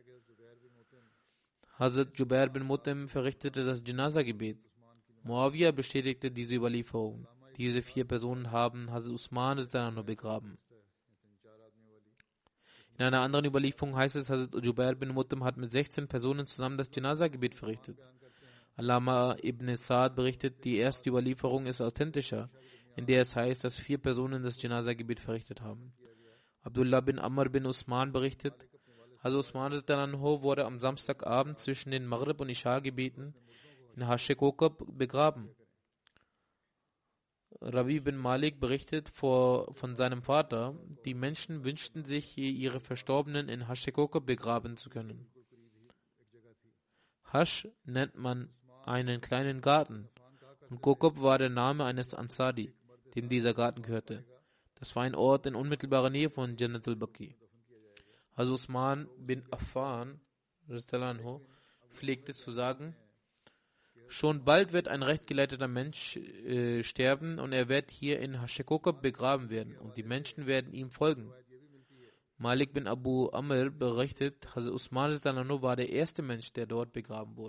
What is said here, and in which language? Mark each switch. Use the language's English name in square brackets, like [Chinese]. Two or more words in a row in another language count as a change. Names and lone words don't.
[German] Hazrat Jubair bin Mut'im verrichtete das Janaza-Gebet. Muawiyah bestätigte diese Überlieferung. Diese 4 Personen haben Hazrat Usman begraben. In einer anderen Überlieferung heißt es, Hazrat Jubair bin Mut'im hat mit 16 Personen zusammen das Janaza-Gebet verrichtet. Allama ibn Sa'd berichtet, die erste Überlieferung ist authentischer, in der es heißt, dass 4 Personen das Janaza-Gebet verrichtet haben. Abdullah bin Amr bin Usman berichtet, Hazrat Usman wurde am Samstagabend zwischen den Maghrib und Isha-Gebeten in Hashekokab begraben. Rabi bin Malik berichtet von seinem Vater, die Menschen wünschten sich, ihre Verstorbenen in Hashekokab begraben zu können. Hash nennt man einen kleinen Garten und Kokab war der Name eines Ansari, dem dieser Garten gehörte. Das war ein Ort in unmittelbarer Nähe von Jannat al-Baqi. Hazrat Usman bin Affan pflegte zu sagen, schon bald wird ein rechtgeleiteter Mensch sterben und er wird hier in Hashekokab begraben werden und die Menschen werden ihm folgen. Malik bin Abu Amr berichtet, Hazrat Usman war der erste Mensch, der dort begraben wurde.